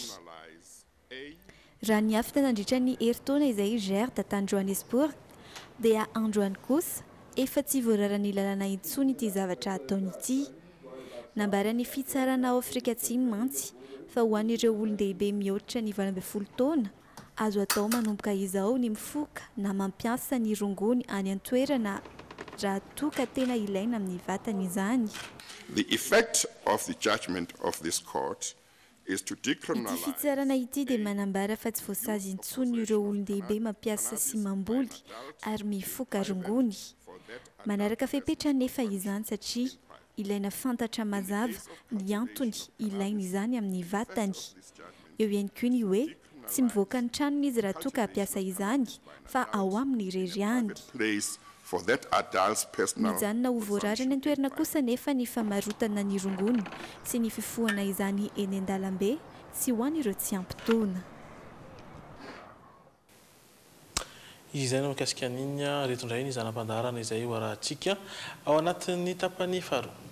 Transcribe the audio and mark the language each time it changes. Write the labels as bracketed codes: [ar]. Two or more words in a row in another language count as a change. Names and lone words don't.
[mg] Raha ny afita nandritra ny eritaona izay gère tany Johannesburg dia androany kosa efa tsy voararany lalana intsony ity zavatra ataony ity. Nambarany fitsarana ao Afrika Atsimo mantsy fa ho an'ireo olon-dehibe mihoatra ny 20 taona azo atao manomboka izao ny mifoka na mampiasa ny rongony any an-toerana raha toka tena ilaina amin'ny vatany izany. [en] The effect of the judgment of this court is to [mg] Ity [en] decriminalize [mg] fitsarana ity dia manambara fa tsy voasazy intsony ireo olon-dehibe mampiasa sy mamboly ary mifoka rongony. Manaraka fepetra nefa izany satria ilaina fantatra mazava ny antony ilaina izany amin'ny vatany. Eo ihany koa ny hoe tsy mivoaka ny tranony izy raha toka ampiasa izany fa ao amin'ny reriany. [en] place for that adult's personal [mg] Mijanona ho voararany an-toerana kosa nefa ny famarotana ny rongony sy ny fifohana izany eny an-dalambe sy ho an'ireo tsy ampy-taona. Izay no mikasika an'iny retondray ny zanam-pandaharana izay ho arahantsika ao anatin'ny tapany faharoa.